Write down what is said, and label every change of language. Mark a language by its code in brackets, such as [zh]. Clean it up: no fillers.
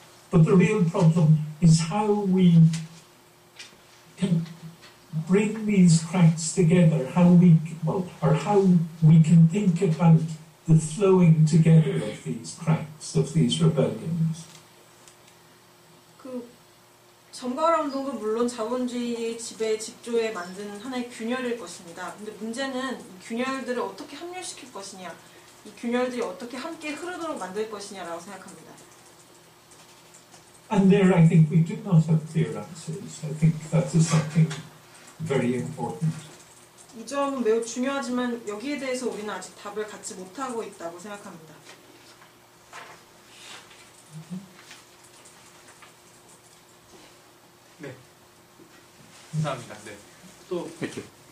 [en] But the real problem is how we can bring these cracks together, how we can think about the flowing together of these cracks, of these rebellions. [ko] 그 점거하라 운동도 물론 자본주의의 지배 집조에 만드는 하나의 균열일 것입니다. 근데 문제는 이 균열들을 어떻게 합류시킬 것이냐, 이 균열들이 어떻게 함께 흐르도록 만들 것이냐라고 생각합니다. [en] And there I think we do not have clear answers. I think that is something very important. [ko] 이 점은 매우 중요하지만 여기에 대해서 우리는 아직 답을 갖지 못하고 있다고 생각합니다. 네, 감사합니다. 네, 또 이렇게.